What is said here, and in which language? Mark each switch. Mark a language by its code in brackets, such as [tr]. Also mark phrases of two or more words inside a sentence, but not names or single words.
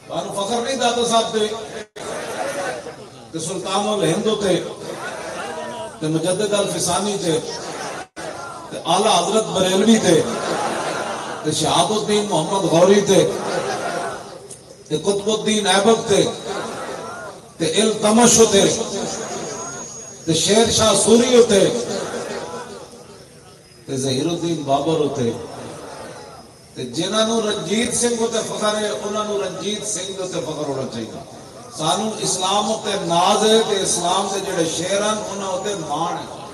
[pa] انو فخر نہیں داتا صاحب تے سلطان الہند تے مجدد الفسانی تے اعلیٰ حضرت بریلوی تے شہاب الدین محمد غوری تے قطب الدین ایبک تے التمش تے شیر شاہ سوری تے ظہیر الدین بابر تے جنہوں رنجیت سنگھ تے فخر ہے انہوں رنجیت سنگھ تے فخر ہونا چاہیے سانو اسلام تے ناز ہے تے اسلام تے جڑے شیر ہیں انہوں تے مان ہے